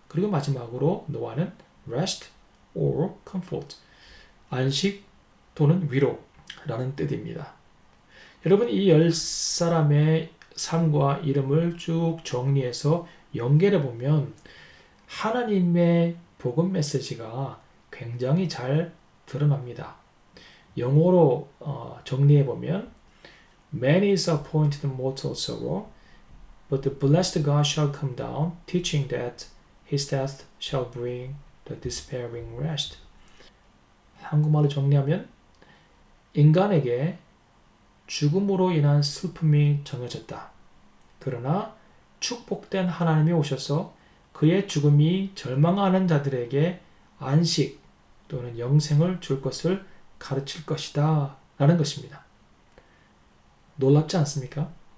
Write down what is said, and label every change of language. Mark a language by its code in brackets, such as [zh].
[ko] 그리고 마지막으로 노아는 [en] rest or comfort, [ko] 안식 또는 위로라는 뜻입니다. 여러분, 이 10사람의 삶과 이름을 쭉 정리해서 연결해 보면 하나님의 복음 메시지가 굉장히 잘 드러납니다. 영어로 정리해 보면 [en] Man is appointed mortal sorrow, but the blessed God shall come down, teaching that his death shall bring the despairing rest. [ko] 한국말로 정리하면 인간에게 죽음으로 인한 슬픔이 정해졌다. 그러나 축복된 하나님이 오셔서 그의 죽음이 절망하는 자들에게 안식 또는 영생을 줄 것을 가르칠 것이다 라는 것입니다. 놀랍지 않습니까?